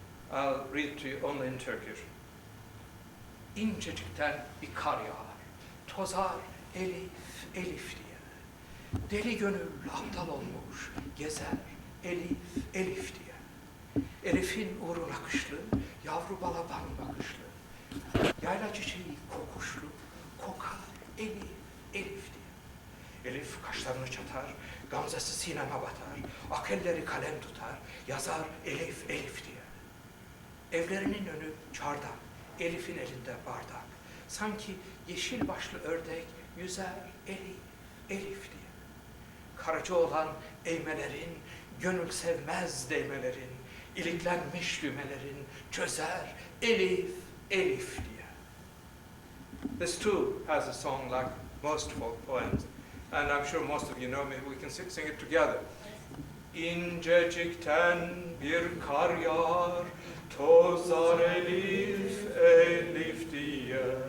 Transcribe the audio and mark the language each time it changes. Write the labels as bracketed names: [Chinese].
[English] I'll read it to you only in Turkish. [Turkish] İncecikten bir kar yağar, tozar Elif, Elif diye. Deli gönül aptal olmuş, gezer Elif, Elif diye. Elif'in uğruna kışlı, yavru balaban bakışlı. Yayla çiçeği kokuşlu, kokar Elif, Elif diye. Elif kaşlarını çatar, gamzesi sineme batar, ak elleri kalem tutar, yazar Elif, Elif diye. Evlerinin önü çardak, Elif'in elinde bardak. Sanki yeşil başlı ördek yüzer Elif, Elif diye. Karacaoğlan eğmelerin, gönül sevmez değmelerin, iliklenmiş lümelerin çözer Elif, Elif diye. [English] This too has a song like most folk poems, and I'm sure most of you know. Maybe we can sing it together. [Turkish] İncecikten bir kar yağar, tozar Elif, Elif diye.